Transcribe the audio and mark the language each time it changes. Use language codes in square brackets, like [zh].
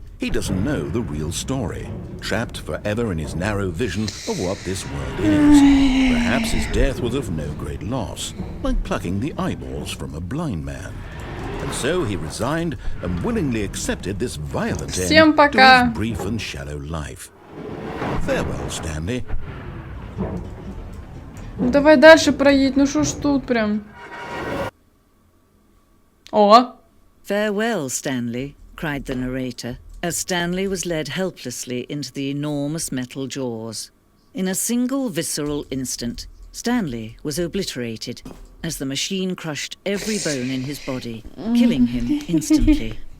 [en] He doesn't know the real story, trapped forever in his narrow vision of what this world is. Perhaps his death was of no great loss, like plucking the eyeballs from a blind man. And so he resigned and willingly accepted this violent end to his brief and shallow life. Farewell, Stanley. [ru] Давай дальше проедь, ну шо ж тут прям. О! [en] Farewell, Stanley, cried the narrator, as Stanley was led helplessly into the enormous metal jaws. In a single visceral instant, Stanley was obliterated, as the machine crushed every bone in his body, killing him instantly.